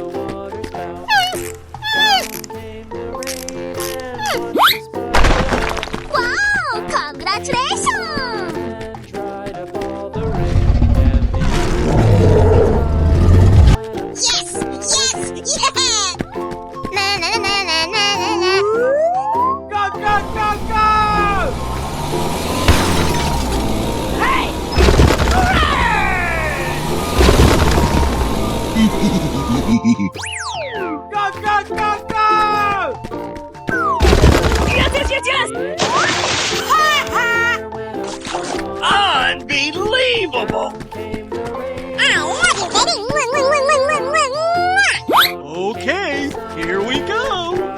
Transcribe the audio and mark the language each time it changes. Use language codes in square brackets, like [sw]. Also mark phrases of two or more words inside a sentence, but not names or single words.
[en] Wow! Congratulations! Yes! Yes! Yeah! Na na na na na na na. Go, go, go, go! Hey! Go, go, go, go! Yes! Unbelievable! I love you, baby! Okay, here we go.